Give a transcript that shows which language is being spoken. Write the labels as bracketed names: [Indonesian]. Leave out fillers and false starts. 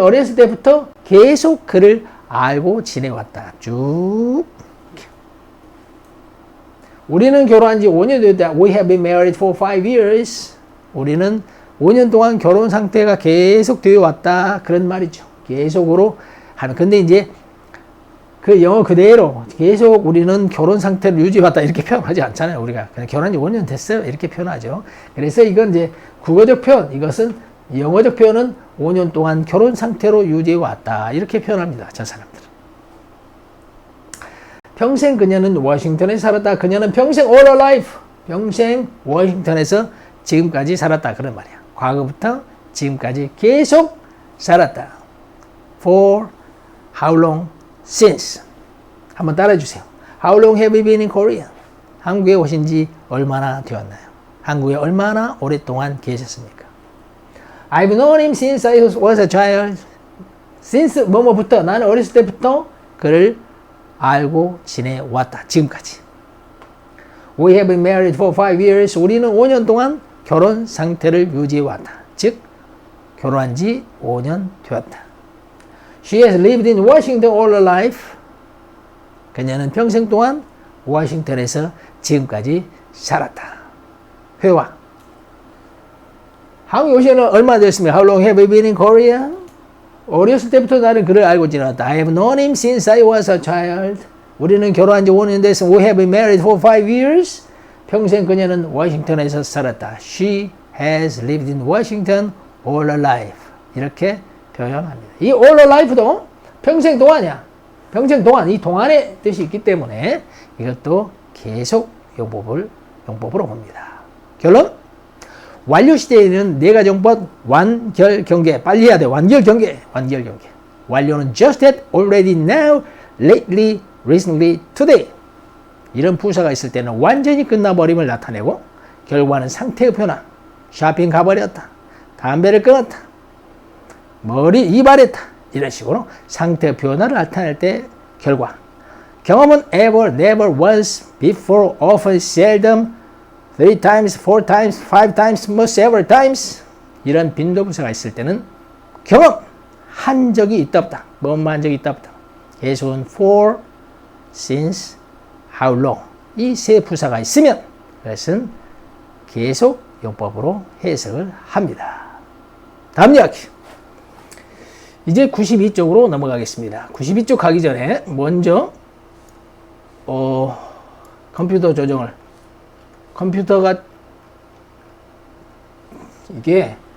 [Korean] 어렸을 때부터 계속 그를 알고 지내왔다. 쭉. 우리는 결혼한 지 5년 됐다. [English] We have been married for 5 years. [Korean] 우리는 5년 동안 결혼 상태가 계속 되어 왔다. 그런 말이죠. 계속으로 하는. 근데 이제 그 영어 그대로 계속 우리는 결혼 상태를 유지해왔다. 이렇게 표현하지 않잖아요. 우리가 그냥 결혼한 지 5년 됐어요. 이렇게 표현하죠. 그래서 이건 이제 국어적 표현. 이것은 영어적 표현은 5년 동안 결혼 상태로 유지해왔다. 이렇게 표현합니다. 저 사람들은. 평생 그녀는 워싱턴에 살았다. 그녀는 평생 [English] all her life. [Korean] 평생 워싱턴에서 지금까지 살았다. 그런 말이야. 과거부터 지금까지 계속 살았다. [English] For how long since. [Korean] 한번 따라해 주세요. [English] How long have you been in Korea? [Korean] 한국에 오신 지 얼마나 되었나요? 한국에 얼마나 오랫동안 계셨습니까? [English] I've known him since I was a child. [Korean] Since 뭐뭐부터 나는 어렸을 때부터 그를 알고 지내왔다. 지금까지. [English] We have been married for 5 years. [Korean] 우리는 5년 동안 결혼 상태를 유지해왔다. 즉 결혼한 지 5년 되었다. [English] She has lived in Washington all her life. [Korean] 그녀는 평생 동안 워싱턴에서 지금까지 살았다. 회화. 한국에 오신 지 얼마 되었습니까? [English] How long have you been in Korea? [Korean] 어렸을 때부터 나는 그를 알고 지내왔다. [English] I have known him since I was a child. [Korean] 우리는 결혼한 지 5년 됐으면 [English] We have been married for 5 years. [Korean] 평생 그녀는 워싱턴에서 살았다. [English] She has lived in Washington all her life. [Korean] 이렇게 표현합니다. 이 all her life도 평생 동안이야. 평생 동안, 이 동안의 뜻이 있기 때문에 이것도 계속 용법으로 봅니다. 결론? 완료 시대에는 네 가지 용법, 완결 경계, 빨리 해야 돼. 완결 경계. 완료는 just that, already, now, lately, recently, today. 이런 부사가 있을 때는 완전히 끝나버림을 나타내고 결과는 상태의 변화. 쇼핑 가버렸다. 담배를 끊었다. 머리 이발했다. 이런 식으로 상태의 변화를 나타낼 때 결과. 경험은 ever, never, once, before, often, seldom, 3 times, 4 times, 5 times, several times. 이런 빈도부사가 있을 때는 경험, 한 적이 있다 없다. 뭐뭐 한 적이 있다 없다. 계속은 for, since, how long. 이 세 부사가 있으면 그것은 계속 용법으로 해석을 합니다. 다음 이야기. 이제 92쪽으로 넘어가겠습니다. 92쪽 가기 전에 먼저 컴퓨터 조정을 컴퓨터가 이게